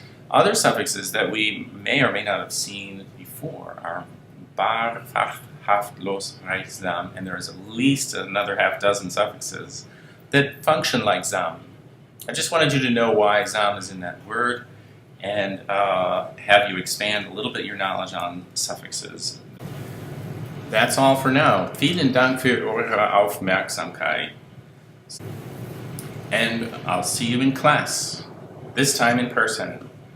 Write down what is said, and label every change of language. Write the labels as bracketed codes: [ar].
[en] Other suffixes that we may or may not have seen before are bar, fach, haftlos, reichsam, and there is at least another half dozen suffixes that function like sam. I just wanted you to know why Zam is in that word and have you expand a little bit your knowledge on suffixes. That's all for now. [de] Vielen Dank für eure Aufmerksamkeit. [en] And I'll see you in class, this time in person.